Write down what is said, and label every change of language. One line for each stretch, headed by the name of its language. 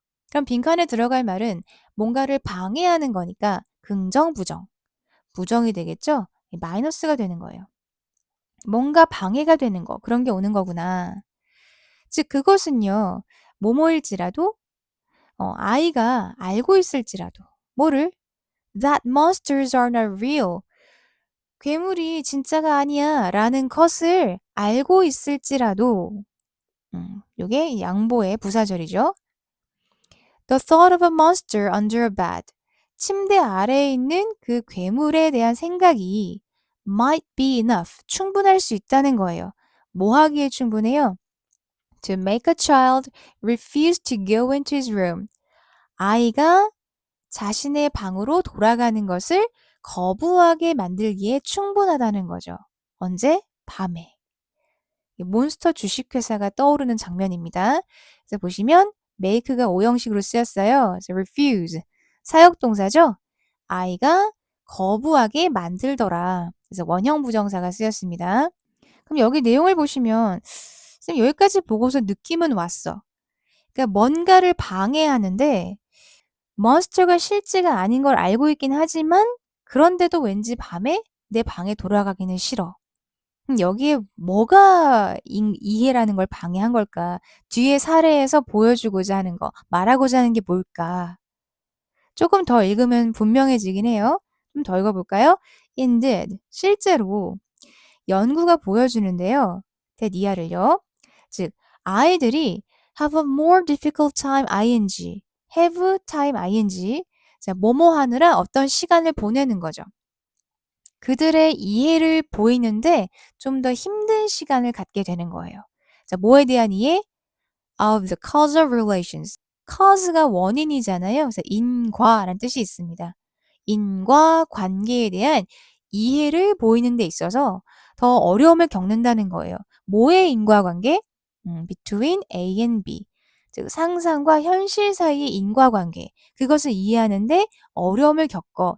Korean: 그럼 빈칸에 들어갈 말은 뭔가를 방해하는 거니까 긍정, 부정. 부정이 되겠죠? 마이너스가 되는 거예요. 뭔가 방해가 되는 거, 그런 게 오는 거구나. 즉 그것은요. 뭐뭐일지라도 아이가 알고 있을지라도 뭐를?
English: That monsters are not real.
Korean: 괴물이 진짜가 아니야 라는 것을 알고 있을지라도 요게 양보의 부사절이죠.
English: The thought of a monster under a bed.
Korean: 침대 아래에 있는 그 괴물에 대한 생각이
English: might be enough.
Korean: 충분할 수 있다는 거예요. 뭐 하기에 충분해요?
English: To make a child refuse to go into his room.
Korean: 아이가 자신의 방으로 돌아가는 것을 거부하게 만들기에 충분하다는 거죠. 언제? 밤에. 몬스터 주식회사가 떠오르는 장면입니다. 그래서 보시면 make가 오형식으로 쓰였어요. 그래서 refuse, 사역동사죠. 아이가 거부하게 만들더라. 그래서 원형 부정사가 쓰였습니다. 그럼 여기 내용을 보시면 쌤 여기까지 보고서 느낌은 왔어. 그러니까 뭔가를 방해하는데 몬스터가 실제가 아닌 걸 알고 있긴 하지만 그런데도 왠지 밤에 내 방에 돌아가기는 싫어. 여기에 뭐가 이해라는 걸 방해한 걸까? 뒤에 사례에서 보여주고자 하는 거, 말하고자 하는 게 뭘까? 조금 더 읽으면 분명해지긴 해요. 좀 더 읽어볼까요?
English: Indeed,
Korean: 실제로 연구가 보여주는데요. 대니아를요. 즉, 아이들이
English: have a more difficult time ing, have time ing.
Korean: 자, 뭐뭐 하느라 어떤 시간을 보내는 거죠. 그들의 이해를 보이는데 좀 더 힘든 시간을 갖게 되는 거예요. 자, 뭐에 대한 이해?
English: Of the causal relations.
Korean: cause가 원인이잖아요. 그래서 인과라는 뜻이 있습니다. 인과 관계에 대한 이해를 보이는 데 있어서 더 어려움을 겪는다는 거예요. 뭐의 인과관계?
English: Between A and B.
Korean: 즉 상상과 현실 사이의 인과관계. 그것을 이해하는데 어려움을 겪어.